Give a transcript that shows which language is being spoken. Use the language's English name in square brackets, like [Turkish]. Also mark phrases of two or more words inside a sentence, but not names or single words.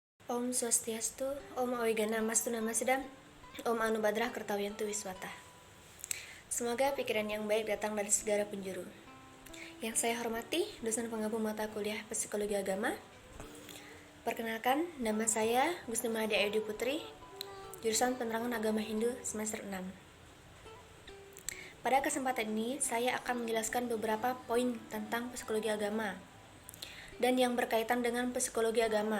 [Sanskrit] Om Swastiastu, Om Awigana Mastu Namasidam, Om Anubadrah Kertawiyantu Wiswata. [Indonesian] Semoga pikiran yang baik datang dari segala penjuru. Yang saya hormati, dosen penggabung mata kuliah Psikologi Agama. Perkenalkan, nama saya Gusni Mahadi Ayudi Putri, jurusan Penerangan Agama Hindu semester 6. Pada kesempatan ini, saya akan menjelaskan beberapa poin tentang psikologi agama dan yang berkaitan dengan psikologi agama.